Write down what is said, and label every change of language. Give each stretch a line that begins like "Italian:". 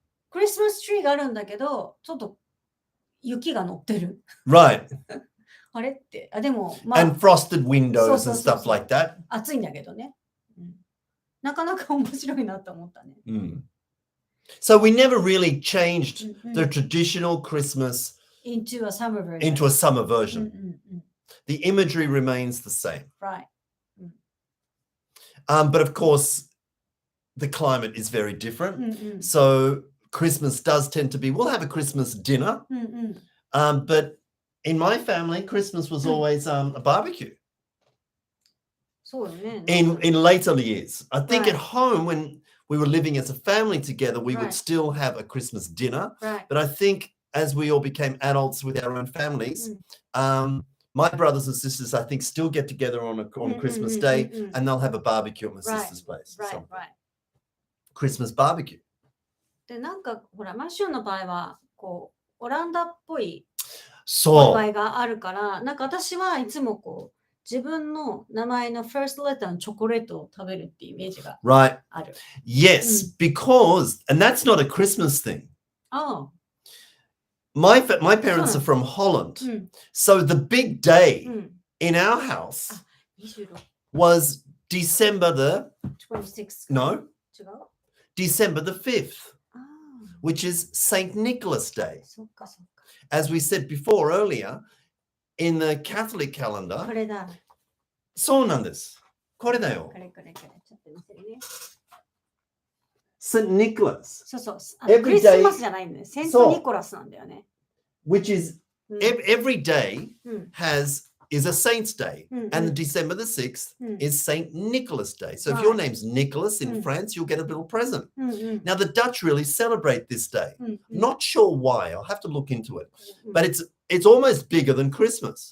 Japanese: クリスマスツリーがあるんだけど、ちょっと雪が乗ってる。
English: Right.
Japanese: あれって、でも、まあ、
English: and frosted windows and stuff like that.
Japanese: 暑いんだけどね。なかなか面白いなと思ったね。
English: So we never really changed the traditional Christmas into a summer version. The imagery remains the same. Right. But of course, the climate is very different. So Christmas does tend to be, we'll have a Christmas dinner. But in my family, Christmas was always a barbecue. In later years. I think at home, when we were living as a family together, we would still have a Christmas dinner. But I think as we all became adults with our own families, my brothers and sisters, I think, still get together on Christmas Day and they'll have a barbecue at my sister's place. Right. Christmas barbecue.
Japanese: で、なんか、ほら、マッシュの場合は、こう、オランダっぽいお祝いがあるから、なんか私はいつもこう、自分の名前の
English: first letter
Japanese: のチョコレートを食べるっていうイメージがある。
English: Yes, because, and that's not a Christmas thing. Oh. My parents are from Holland. So the big day in our house was December the 26th. No. December the 5th, which is St. Nicholas Day. As we said before earlier, in the Catholic calendar,
Japanese: これだ。そうなんです。これだよ。これ。ちょっと見せるね。
English: St. Nicholas.
Japanese: そうそう。クリスマスじゃないんだよ。セントニコラスなんだよね。
English: Which is every day is a saint's day. And December the 6th is St. Nicholas Day. So if your name's Nicholas in France, you'll get a little present. Now the Dutch really celebrate this day. Not sure why. I'll have to look into it. But it's almost bigger than Christmas.